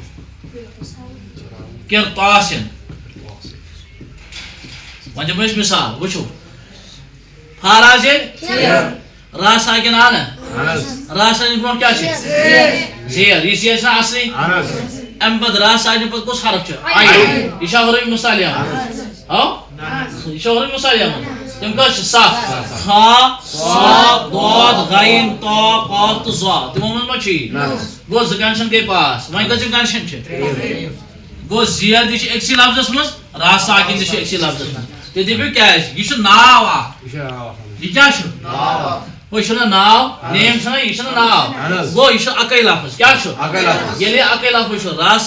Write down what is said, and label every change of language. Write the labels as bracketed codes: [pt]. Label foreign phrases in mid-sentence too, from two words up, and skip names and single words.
[ks] قرطاسن وۄنۍ دِمو أسۍ مثال وٕچھو فاراز ییٚلہِ را ساکِن آ نہ را ساکِن برونٛٹھ کیٛاہ چھِ زیر یہِ زیر چھِنہ اصلی امہِ پتہٕ را ساکِن پتہٕ کُس حرف چھُ یہِ چھا حروفِ مُصالحہ یہِ چھا حروفِ مُصالحہ تِم کٔژ چھِ سَتھ خا صاد ضاد غین طا قاف تہٕ ظا تِمو منٛز ما چھُ یی گوٚو زٕ کنڈِشن گٔے پاس وۄنۍ کٔژِم کنڈِشن چھِ گوٚو زیر تہِ چھِ أکسٕے لفظس منٛز را ساکِن تہِ چھِ أکسٕے لفظس منٛز تُہۍ دٔپِو کیٛازِ یہِ چھُ ناو اکھ یہِ کیٛاہ چھُ ہُہ چھُنہ ناو نیم چھُنہ یہِ چھُنہ ناو گوٚو یہِ چھُ اکٕے لفظ کیٛاہ چھُ ییٚلہِ یہِ اکٕے لفظ چھُ را